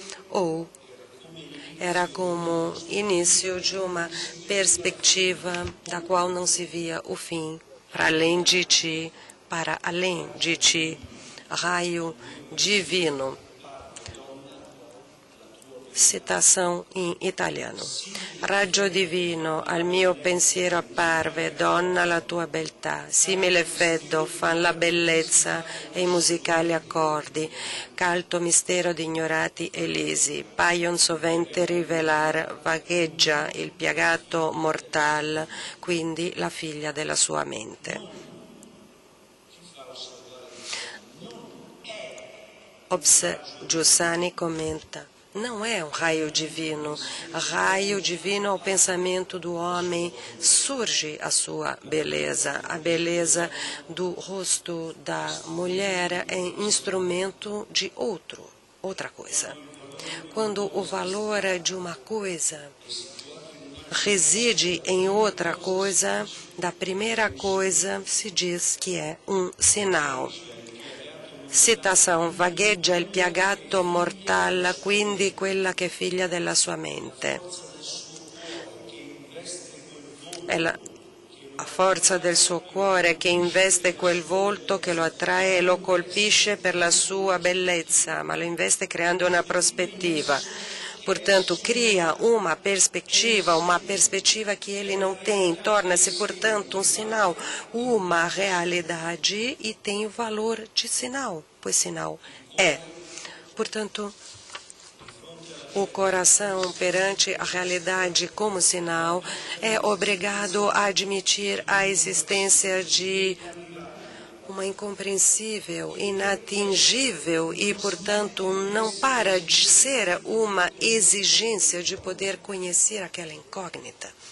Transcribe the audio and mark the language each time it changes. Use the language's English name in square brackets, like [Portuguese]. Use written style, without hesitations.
[Portuguese] Ou era como início de uma perspectiva da qual não se via o fim, para além de ti, para além de ti, raio divino. Citação [Italian] in italiano. Raggio divino, al mio pensiero apparve, donna la tua beltà, simile freddo fan la bellezza e i musicali accordi, caldo mistero di ignorati elisi, paion sovente rivelar, vagheggia il piagato mortal, quindi la figlia della sua mente. [Portuguese] Giussani comenta: não é um raio divino. Raio divino ao pensamento do homem surge a sua beleza. A beleza do rosto da mulher é instrumento de outra coisa. Quando o valor de uma coisa reside em outra coisa, da primeira coisa se diz que é um sinal. Citação: [Italian] vagheggia il piagato mortal, quindi quella che è figlia della sua mente. È la forza del suo cuore che investe quel volto, che lo attrae e lo colpisce per la sua bellezza, ma lo investe creando una prospettiva. [Portuguese] Portanto, cria uma perspectiva que ele não tem, torna-se, portanto, um sinal, uma realidade e tem o valor de sinal, pois sinal é. Portanto, o coração perante a realidade como sinal é obrigado a admitir a existência de uma incompreensível, inatingível e, portanto, não para de ser uma exigência de poder conhecer aquela incógnita.